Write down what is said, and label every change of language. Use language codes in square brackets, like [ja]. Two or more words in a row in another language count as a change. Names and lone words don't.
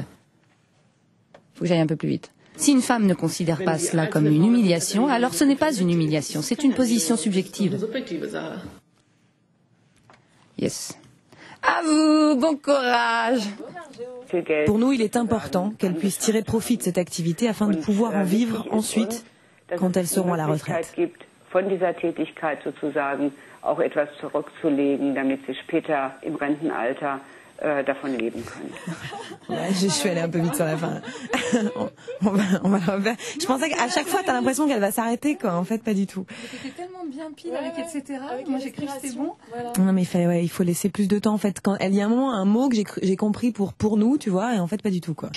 [fr] Faut que j'aille un peu plus vite. Si une femme ne considère pas cela comme une humiliation, alors ce n'est pas une humiliation, c'est une position subjective. Yes. À vous, bon courage. Pour nous, il est important qu'elles puissent tirer profit de cette activité afin de pouvoir en vivre ensuite quand elles seront à la retraite. [de] Von dieser Tätigkeit sozusagen auch etwas zurückzulegen, damit sie später im Rentenalter davon leben können. [fr] Ouais, je suis allée un peu vite sur la fin. on va le refaire. Je pensais qu'à chaque fois, t'as l'impression qu'elle va s'arrêter, quoi. En fait, pas du tout. C'était tellement bien pile avec etc. Moi, j'ai cru que c'était bon. Voilà. Non, mais il faut laisser plus de temps, en fait. Quand il y a un moment, un mot que j'ai compris pour nous, tu vois, et en fait, pas du tout, quoi.